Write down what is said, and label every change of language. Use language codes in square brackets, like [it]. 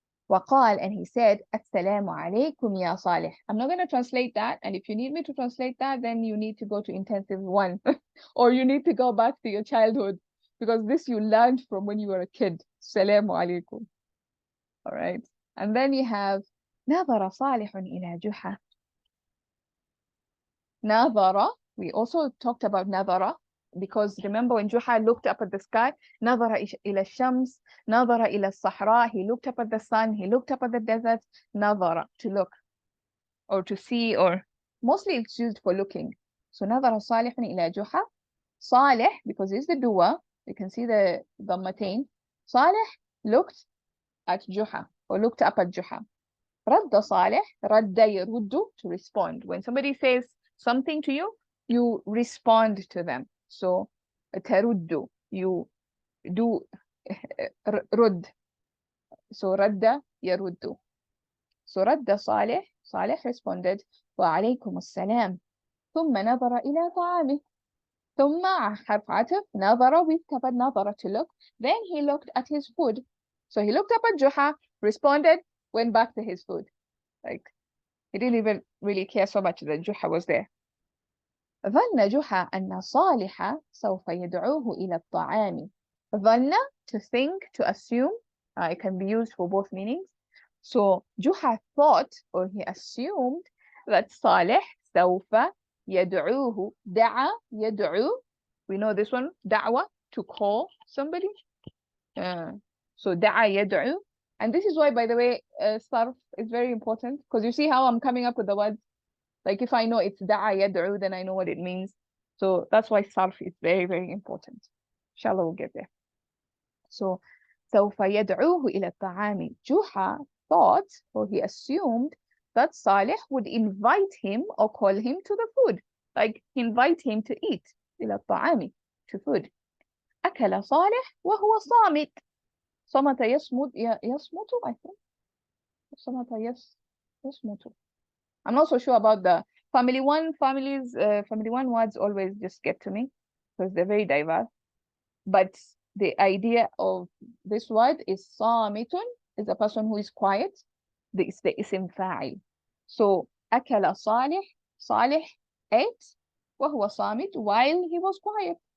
[ar] وقال, [en] and he said, [ar] السلام عليكم يا صالح. [en] I'm not going to translate that, and if you need me to translate that, then you need to go to intensive 1 or you need to go back to your childhood, because this you learned from when you were a kid. [ar] السلام عليكم. All right. [en] And then you have [ar] نظر صالح إلى جحا. [en] نظر, we also talked about نظر, because remember when Juha looked up at the sky, [ar] نظر إلى الشمس, نظر إلى الصحراء, [en] he looked up at the sun, he looked up at the desert. نظر, to look or to see, or mostly it's used for looking. [ar] So نظر صالح إلى جحا. [en] صالح, because it's the doer, you can see the ضمتين. صالح looked at Juha, or looked up at Juha. [ar] رد صالح, رد يرد, to respond. [en] When somebody says something to you, you respond to them. So ترد, you do رد. [ar] So رد يرد. So رد صالح, صالح [en] responded, [ar] وعليكم السلام. ثم نظر إلى طعامه. ثم حرف عطف, نظر with كبد, نظر to look. [en] Then he looked at his food. So he looked up at Juha, responded, went back to his food. Like, he didn't even really care so much that Juha was there. [ar] ظن جحا أن صالح سوف يدعوه إلى الطعام. [en] ظن, to think, to assume. It can be used for both meanings. So Juha thought, or he assumed, that Saleh [ar] سوف يدعوه. دعا يدعو. [en] We know this one, دعوة, to call somebody. [ar] So دعا يدعو. [en] And this is why, by the way, sarf is very important, because you see how I'm coming up with the words. Like if I know it's da'a yad'u, then I know what it means. So that's why sarf is very, very important. Inshallah, we'll get there. [ar] So سوف يدعوه إلى الطعام. [en] Juha thought, or he assumed, that Saleh would invite him or call him to the food. Like invite him to eat. إلى الطعام, to food. [ar] أكل صالح وهو صامت. صمت يصمت, يصمت, I think. صمت يصمت. [en] I'm not so sure about the family one words always just get to me because they're very diverse. But the idea of this word is samitun, is a person who is quiet. It's the isim fa'il. So akala Salih ate, [ar] وهو صامت, [en] while he was quiet.